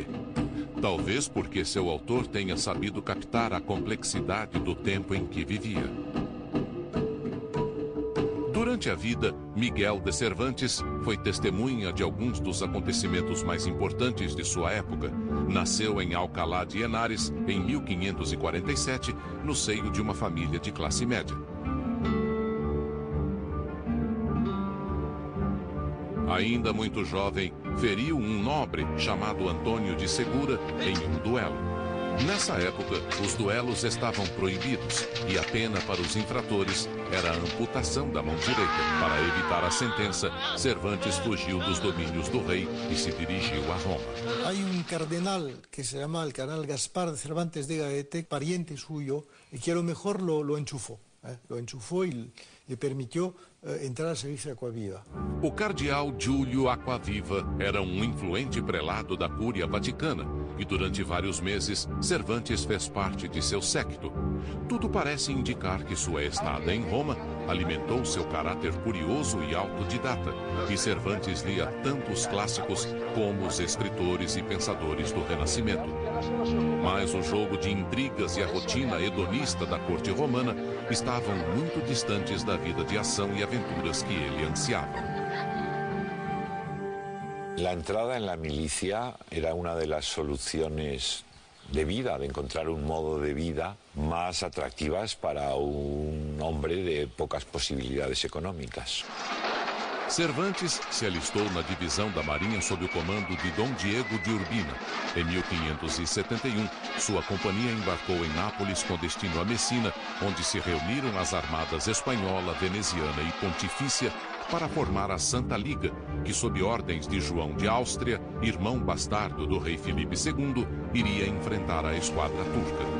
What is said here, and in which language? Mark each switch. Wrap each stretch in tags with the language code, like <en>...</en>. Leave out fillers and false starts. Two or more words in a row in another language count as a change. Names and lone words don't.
<pt>Talvez porque seu autor tenha sabido captar a complexidade do tempo em que vivia. Durante a vida, Miguel de Cervantes foi testemunha de alguns dos acontecimentos mais importantes de sua época. Nasceu em Alcalá de Henares, em 1547, no seio de uma família de classe média. Ainda muito jovem, feriu um nobre chamado Antônio de Segura em um duelo. Nessa época, os duelos estavam proibidos e a pena para os infratores era a amputação da mão direita. Para evitar a sentença, Cervantes fugiu dos domínios do rei e se dirigiu a Roma.</pt> <es>Hay un cardenal que se llama el cardenal Gaspar de Cervantes de Gaete, pariente suyo, y que a lo mejor lo enchufó. Lo enchufó y le permitió entrar al servicio de Aquaviva.</es> <pt>O cardeal Giulio Aquaviva era um influente prelado da Cúria Vaticana e durante vários meses Cervantes fez parte de seu séquito. Tudo parece indicar que sua estada em Roma alimentou seu caráter curioso e autodidata, e Cervantes lia tanto os clássicos como os escritores e pensadores do Renascimento. Mas o jogo de intrigas e a rotina hedonista da corte romana estavam muito distantes da vida de ação e aventuras que ele ansiava.</pt> <es>La entrada en la milicia era una de las soluciones de vida, de encontrar un modo de vida más atractivas para un hombre de pocas posibilidades económicas.</es> <pt>Cervantes se alistou na divisão da Marinha sob o comando de Dom Diego de Urbina. Em 1571, sua companhia embarcou em Nápoles com destino a Messina, onde se reuniram as armadas espanhola, veneziana e pontifícia para formar a Santa Liga, que sob ordens de João de Áustria, irmão bastardo do rei Filipe II, iria enfrentar a esquadra turca.</pt>